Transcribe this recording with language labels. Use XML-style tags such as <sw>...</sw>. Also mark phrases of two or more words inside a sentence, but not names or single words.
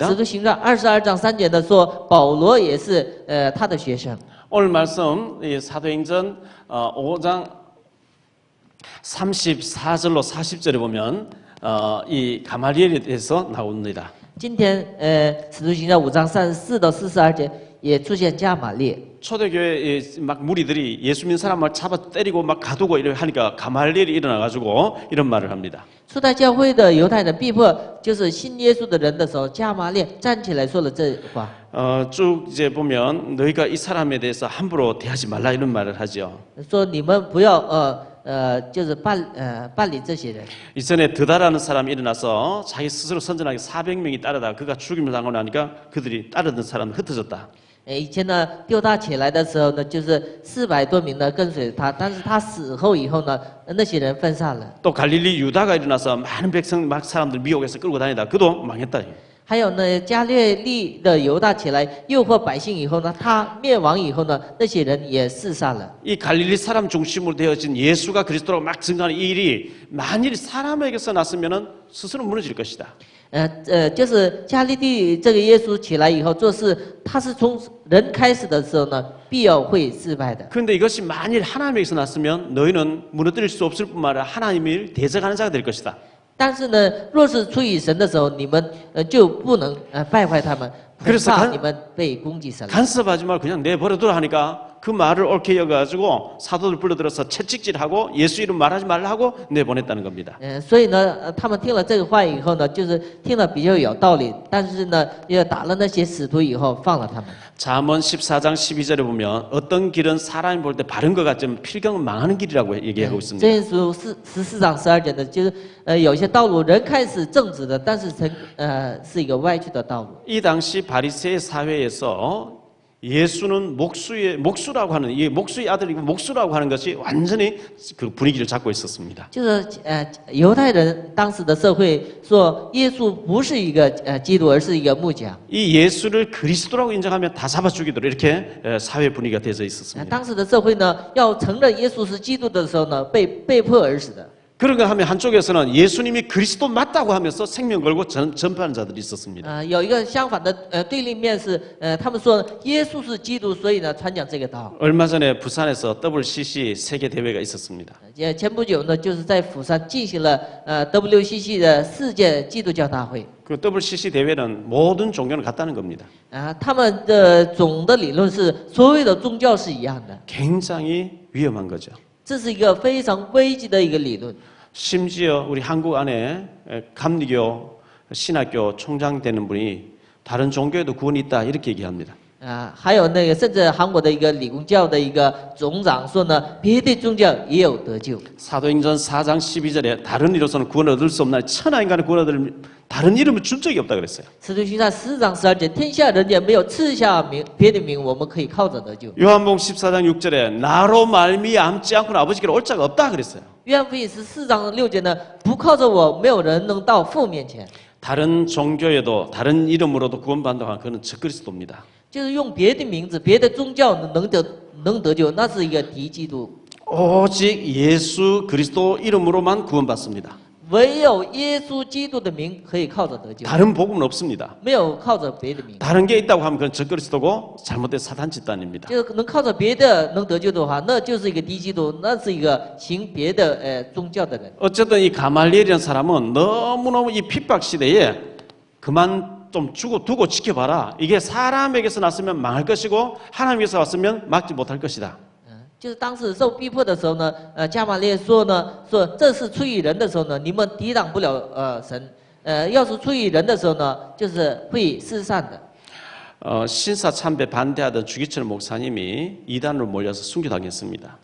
<zh>使徒行传22章3节的说，保罗也是他的学生。</zh> <ko>오늘 말씀 이 사도행전 5장 34절로 40절에 보면 이 가말리엘에 대해서 나옵니다.</ko> <zh>今天使徒行传5章34到42节也出现加玛列。</zh> <ko>초대교회 막 무리들이 예수 믿는 사람을 잡아 때리고 막 가두고 이렇게 하니까 가말리엘이 일어나가지고 이런 말을 합니다.</ko> <zh>初代教会的犹太人逼迫就是信耶稣的人的时候，加玛列站起来说了这话。</zh> <ko>쭉 이제 보면 너희가 이 사람에 대해서 함부로 대하지 말라 이런 말을 하죠.</ko> <zh>说你们不要就是办理这些人。</zh> <ko>이전에 드다라는 사람이 일어나서 자기 스스로 선전하게 400명이 따르다 그가 죽임을 당하고 나니까 그들이 따르던 사람은 흩어졌다.</ko> <zh>以前呢，丢他起来的时候呢，就是400多名呢跟随他，但是他死后以后呢，那些人分散了。</zh> <ko>또 갈릴리 유다가 일어나서 많은 백성 막 사람들 미혹해서 끌고 다니다 그도 망했다.</ko> <zh>还有呢，加略利的犹大起来诱惑百姓以后呢，他灭亡以后呢，那些人也四散了。</zh> <ko>이 갈릴리 사람 중심으로 되어진 예수가 그리스도로 막 증가하는 이 일이 만일 사람에게서 났으면은 스스로 무너질 것이다.</ko> <zh>就是加利利这个耶稣起来以后做事，他是从人开始的时候呢，必要会失败的。</zh> <ko>그런데 이것이 만일 하나님에게서 났으면 너희는 무너뜨릴 수 없을 뿐만 아니라 하나님을 대적하는 자가 될 것이다.</ko> <zh>但是呢，若是出于神的时候，你们就不能败坏他们，恐怕你们被攻击神了。</zh> <ko>간섭하지 말고 그냥 내버려두라 하니까 그 말을 옳게 여겨가지고 사도들 불러들어서 채찍질하고 예수 이름 말하지 말라 하고 내보냈다는 겁니다.</ko> <zh>所以呢，他们听了这个话以后呢，就是听了比较有道理，但是呢，又打了那些使徒以后放了他们。</zh> <ko>잠언 14장 12절에 보면 어떤 길은 사람이 볼 때 바른 것 같지만 필경은 망하는 길이라고 얘기하고 있습니다.</ko> <zh>箴言书14章12节的，就是有些道路人开始正直的，但是是一个歪曲的道路。</zh> <ko>이 당시 바리새의 사회에서 예수는 목수라고 하는 이 목수의 아들이고 목수라고 하는 것이 완전히 그 분위기를 잡고 있었습니다.</ko> <zh>就是犹太人当时的社会说，耶稣不是一个基督，而是一个木匠。</zh> <ko>이 예수를 그리스도라고 인정하면 다 잡아 죽이도록 이렇게 사회 분위기가 되어 있었습니다.</ko> <zh>当时的社会呢，要承认耶稣是基督的时候呢，被迫而死的。</zh> <ko>그런가 하면 한쪽에서는 예수님이 그리스도 맞다고 하면서 생명 걸고 전파하는 자들이 있었습니다.</ko> <zh>有一个相反的对立面是，他们说耶稣是基督，所以呢传讲这个道。</zh> <ko>얼마 전에 부산에서 WCC 세계 대회가 있었습니다.</ko> <zh>前不久呢，就是在釜山进行了WCC 的世界基督教大会。</zh> <ko>그 WCC 대회는 모든 종교는 같다는 겁니다.</ko> <zh>他们的总的理论是，所有的宗教是一样的。</zh> <ko>굉장히 위험한 거죠.</ko> <zh>这是一个非常危机的一个理论。</zh> <ko>심지어 우리 한국 안에 감리교 신학교 총장 되는 분이 다른 종교에도 구원이 있다 이렇게 얘기합니다.</ko> <zh>还有那个甚至韩国的一个理工教的一个总长说呢，别的宗教也有得救。</zh> <ko>사도행전 4장 12절에 다른 이로서는 구원을 얻을 수 없나 천하 인간의 구원을 얻을 다른 이름을 준 적이 없다 그랬어요.</ko> <zh>使徒行传14章12节，天下人也没有赐下别的名，我们可以靠着得救。</zh> <ko>요한복음 14장 6절에 나로 말미암지 않고는 아버지께로 올 자가 없다 그랬어요.</ko> <zh>约翰福音14章6节呢，不靠着我，没有人能到父面前。</zh> <ko>다른 종교에도 다른 이름으로도 구원받는다고 하면 그는 적그리스도입니다.</ko> <zh>就是用别的名字、别的宗教能得救，那是一个敌基督。</zh> <ko>오직 예수 그리스도 이름으로만 구원받습니다.</ko> <zh>唯有耶稣基督的名可以靠着得救，</zh> <ko>다른 복음은 없습니다.</ko> <zh>没有靠着别的名。</zh> <ko>다른 게 있다고 하면 그건 적그리스도고 잘못된 사단 집단입니다.</ko> <zh>就是能靠着别的能得救的话，那就是一个敌基督，那是一个行别的宗教的人。</zh> <ko>어쨌든 이 가말리엘이라는 사람은 너무너무 이 핍박 시대에 그만 좀 두고 지켜봐라. 이게 사람에게서 났으면 망할 것이고 하나님께서 왔으면 막지 못할 것이다.</ko> <zh>就是当时受逼迫的时候呢，加玛列说这是出于人的时候呢，你们抵挡不了神。要是出于人的时候呢，就是会失散的。</zh> <ko>신사 참배 반대하던 주기철 목사님이 이단으로 몰려서 순교당했습니다.</ko>